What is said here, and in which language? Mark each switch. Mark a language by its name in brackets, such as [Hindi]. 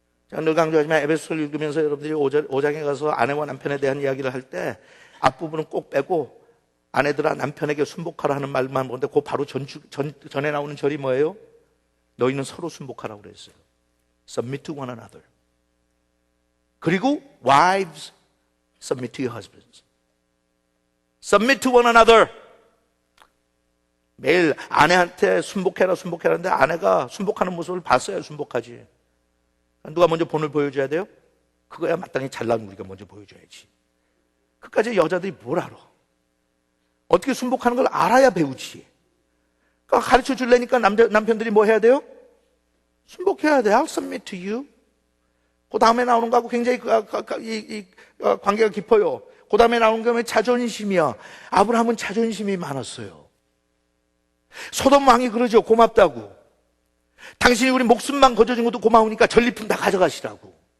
[Korean] 제가 늘 강조하지만 에베소서를 읽으면서 여러분들이 5장에 가서 아내와 남편에 대한 이야기를 할 때 앞부분은 꼭 빼고 아내들아 남편에게 순복하라 하는 말만 보는데 그 바로 전에 나오는 절이 뭐예요? 너희는 서로 순복하라고 그랬어요. [English] Submit to one another. [Korean] 그리고 [English] wives, submit to your husbands. Submit to one another. [Korean] 매일 아내한테 순복해라 하는데 아내가 순복하는 모습을 봤어야 순복하지. 누가 먼저 본을 보여줘야 돼요? 그거야 마땅히 잘난 우리가 먼저 보여줘야지. 그까지 여자들이 뭘 알아? 어떻게 순복하는 걸 알아야 배우지. 그러니까 가르쳐 줄래니까 남편들이 뭐 해야 돼요? 순복해야 돼. [English] I'll submit to you. [Korean] 그 다음에 나오는 거하고 굉장히 관계가 깊어요. 그 다음에 나오는 게 자존심이야. 아브라함은 자존심이 많았어요. 소돔 왕이 그러죠. 고맙다고. 당신이 우리 목숨만 거저준 것도 고마우니까 전리품 다 가져가시라고.